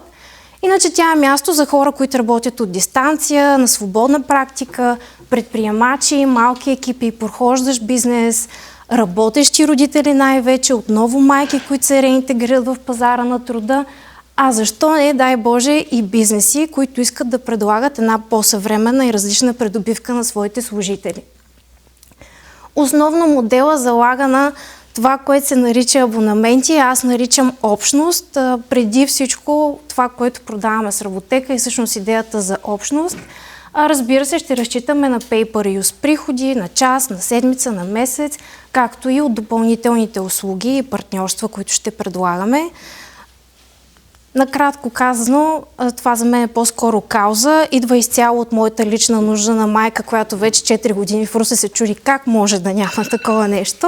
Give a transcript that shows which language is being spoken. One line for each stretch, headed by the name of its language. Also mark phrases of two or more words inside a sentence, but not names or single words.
Bulgarian: Иначе тя е място за хора, които работят от дистанция, на свободна практика, предприемачи, малки екипи и прохождащ бизнес, работещи родители най-вече, отново майки, които се реинтегрират в пазара на труда, а защо не, дай Боже, и бизнеси, които искат да предлагат една по-съвременна и различна придобивка на своите служители. Основно модела залага на това, което се нарича абонаменти, аз наричам общност. Преди всичко това, което продаваме с Работека и всъщност идеята за общност. Разбира се, ще разчитаме на
English: pay-per-use
Bulgarian: приходи, на час, на седмица, на месец, както и от допълнителните услуги и партньорства, които ще предлагаме. Накратко казано, това за мен е по-скоро кауза. Идва изцяло от моята лична нужда на майка, която вече 4 години в Русе се чуди как може да няма такова нещо.